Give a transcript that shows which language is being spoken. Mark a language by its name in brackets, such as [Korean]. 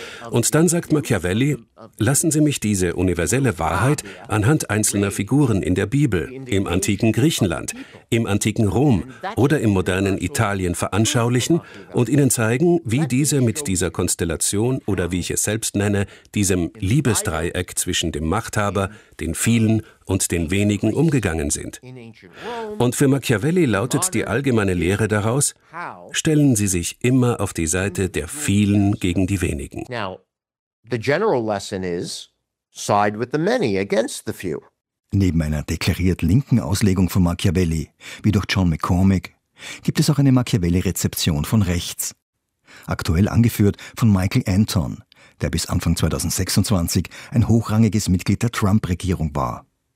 [German] Und dann sagt Machiavelli, lassen Sie mich diese universelle Wahrheit anhand einzelner Figuren in der Bibel, im antiken Griechenland, im antiken Rom oder im modernen Italien veranschaulichen und Ihnen zeigen, wie diese mit dieser Konstellation oder wie ich es selbst nenne, diesem Liebesdreieck zwischen dem Machthaber, den vielen und den wenigen umgegangen sind. Und für Machiavelli lautet die allgemeine Lehre daraus, stellen Sie sich immer auf die Seite der vielen gegen die wenigen. [English] The general lesson is, side with the many against the few. [German] Neben einer deklariert linken Auslegung von Machiavelli, wie durch John McCormick, gibt es auch eine Machiavelli-Rezeption von rechts. Aktuell angeführt von Michael Anton, der bis Anfang 2026 ein hochrangiges Mitglied der Trump-Regierung war.